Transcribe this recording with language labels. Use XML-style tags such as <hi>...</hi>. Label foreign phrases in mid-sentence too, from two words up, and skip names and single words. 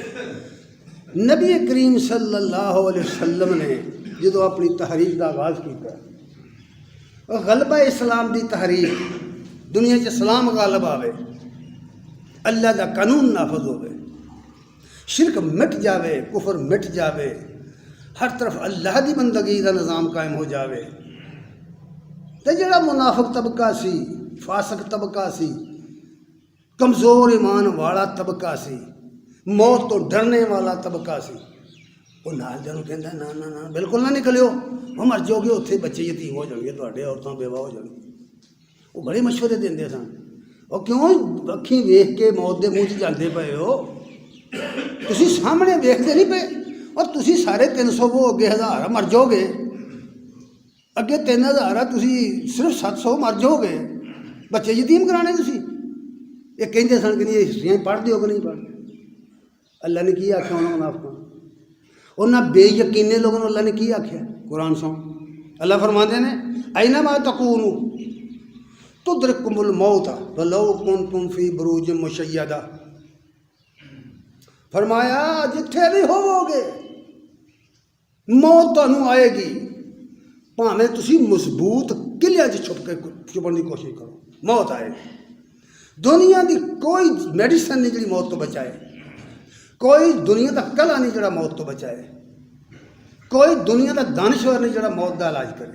<pa>نبی کریم صلی اللہ علیہ وسلم نے جدو اپنی تحریک دا آغاز کیا، غلبہ اسلام دی تحریک، دنیا چ اسلام غالب آوے، اللہ دا قانون نافذ ہوئے، شرک مٹ جاوے، کفر مٹ جاوے، ہر طرف اللہ دی بندگی دا نظام قائم ہو جاوے، تو جڑا منافق طبقہ سی، فاسق طبقہ سی، کمزور ایمان والا طبقہ سی، موت تو ڈرنے والا طبقہ سی، وہ نال جنوں کہندا نا نا نا بالکل نہ نکلیو، وہ مر جاؤ گے، اتنے بچے یتیم ہو جان گے، تواڈے عورتاں بیوہ ہو جان گے۔ وہ بڑے مشورے دیندے سن، اور کیوں اکھیں ویکھ کے موت دے منہ 'چ جاندے پئے ہو، تسی سامنے ویکھدے نہیں پئے، اور تسی سارے 300 وہ اگے 1000 مر جاؤ گے، اگے 3000 تسی صرف 700 مر جاؤ گے، بچے یتیم کرانے تسی۔ یہ کہندے سن کہ نہیں یہ ہسٹریاں پڑھ دیو کہ نہیں پڑھ۔ اللہ نے کی آکھیا انہاں منافقاں، انہاں بے یقینے لوگوں اللہ نے کی آکھیا؟ قرآن سن، اللہ فرماندے نے</pa> <ar>اینما تکونوا تدرککم الموت ولو کنتم فی بروج مشیدہ،</ar> <pa>فرمایا جتھے بھی ہوو گے موت تانوں آئے گی، بھاویں تسی مضبوط قلعے 'چ چھپن دی کوشش کرو، موت آئے گی۔ دنیا دی کوئی میڈیسن نہیں جڑی موت تو بچائے، کوئی دنیا دا کلا نہیں جڑا موت تو بچائے، کوئی دنیا دا دانشور نہیں جڑا موت دا علاج کرے۔</pa>